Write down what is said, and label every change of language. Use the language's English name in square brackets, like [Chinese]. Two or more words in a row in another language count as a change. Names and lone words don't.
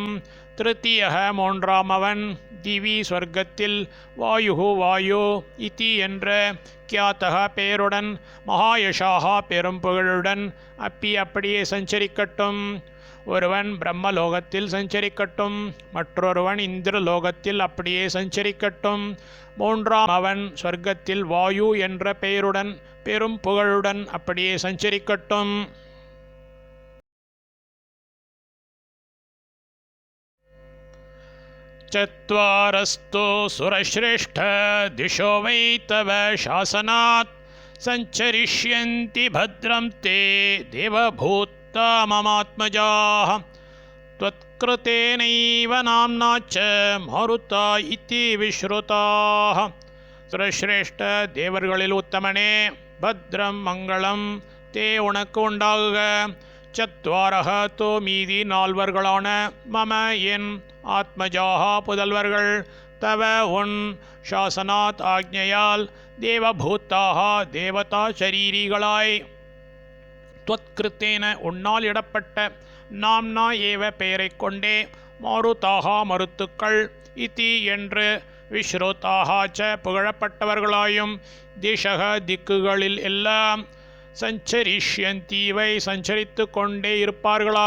[Tamil] திருத்தீயக மூன்றாமவன் திவி ஸ்வர்க்கத்தில் வாயு வாயு இதி என்ற கியாத்தக பெயருடன் மகாயஷாக பெரும் புகழுடன் அப்படியே சஞ்சரிக்கட்டும். ஒருவன் பிரம்மலோகத்தில் சஞ்சரிக்கட்டும், மற்றொருவன் இந்திரலோகத்தில் அப்படியே சஞ்சரிக்கட்டும், மூன்றாம் அவன் சொர்க்கத்தில் வாயு என்ற பெயருடன் பெரும் புகழுடன் அப்படியே சஞ்சரிக்கட்டும். [Sanskrit] चत्वारस्तु सुरश्रेष्ठ दिशो वै तव शासनात् सञ्चरिष्यन्ति भद्रं ते देवभूता ममात्मजाः त्वत्कृतेनैव नाम्ना च मारुता इति विश्रुताः. [Tamil] சுரஸ்ரேஷ்ட தேவர்களில் உத்தமனே, பத்ரம் மங்களம் தே உனக்கு உண்டாகுக. சத்வாரக தோ மீதி நால்வர்களான மம என் ஆத்மஜாகா புதல்வர்கள் தவ உன் சாசனாத் ஆக்ஞையால் தேவபூத்தாக தேவதா சரீரிகளாய் துவத்கிருத்தேன உன்னால் இடப்பட்ட நாம்னா ஏவ பெயரைக் கொண்டே மாருதாக மருத்துக்கள் இதி என்று விஸ்ருதாக ச புகழப்பட்டவர்களாயும் திஷக திக்குகளில் எல்லாம் சஞ்சரிஷ்யந்தீவை சஞ்சரித்து கொண்டே இருப்பார்களாக.